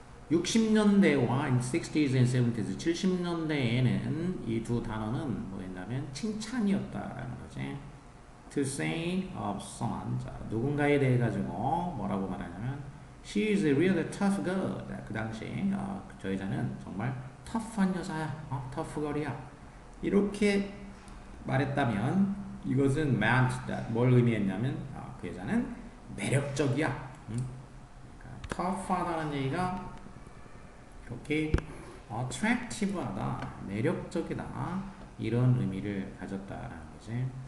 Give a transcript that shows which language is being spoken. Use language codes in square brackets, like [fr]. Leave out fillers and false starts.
[ko] 60년대와 [en] 60s and 70s, [ko] 70년대에는 이 두 단어는 뭐였냐면 칭찬이었다라는 거지. [en] To say of someone, [ko] 자, 누군가에 대해 가지고 뭐라고 말하냐면 [en] she is a really tough girl. [ko] 그 당시 저 여자는 정말 tough한 여자야, tough girl이야. 이렇게 말했다면 이것은 [en] meant that [ko] 뭘 의미했냐면 그 여자는 매력적이야. 그러니까 tough하다는 얘기가 이렇게 attractive하다, 매력적이다 이런 의미를 가졌다라는 거지.